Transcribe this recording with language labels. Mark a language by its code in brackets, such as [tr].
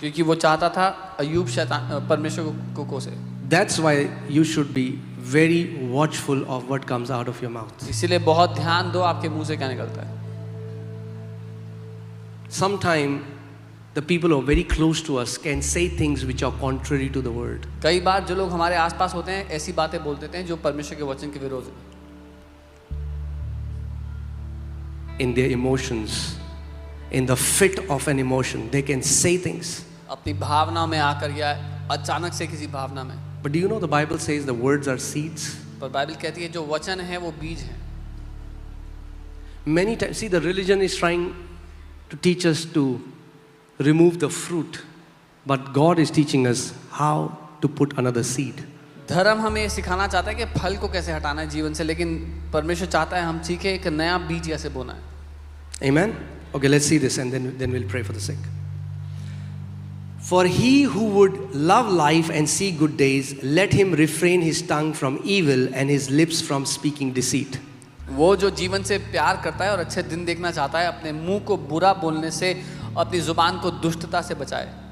[hi] क्योंकि वो चाहता था अय्यूब शैतान परमेश्वर को कोसे। [en] That's why you should be very watchful of what comes out of your mouth. [hi] इसीलिए बहुत ध्यान दो आपके मुंह से क्या निकलता है। [en] Sometime the people who are very close to us can say things which are contrary to the word. [hi] कई बार जो लोग हमारे आसपास होते हैं ऐसी बातें बोल देते हैं जो परमेश्वर के वचन के विरोध है। [en] In their emotions, in the fit of an emotion, they can say things. [hi] अपनी भावना में आकर या अचानक से किसी भावना में। [en] But do you know the Bible says the words are seeds? [hi] पर बाइबल कहती है जो वचन है वो बीज है। [en] Many times, see, the religion is trying to teach us to remove the fruit, but God is teaching us how to put another seed. [hi] धर्म हमें सिखाना चाहता है कि फल को कैसे हटाना है जीवन से, लेकिन परमेश्वर चाहता है हम सीखें एक नया बीज कैसे बोना है। [en] Amen? Okay, let's see this and then we'll pray for the sick. For he who would love life and see good days, let him refrain his tongue from evil and his lips from speaking deceit. [hi] वो जो जीवन से प्यार करता है और अच्छे दिन देखना चाहता है, अपने मुंह को बुरा बोलने से, अपनी जुबान को दुष्टता से बचाए।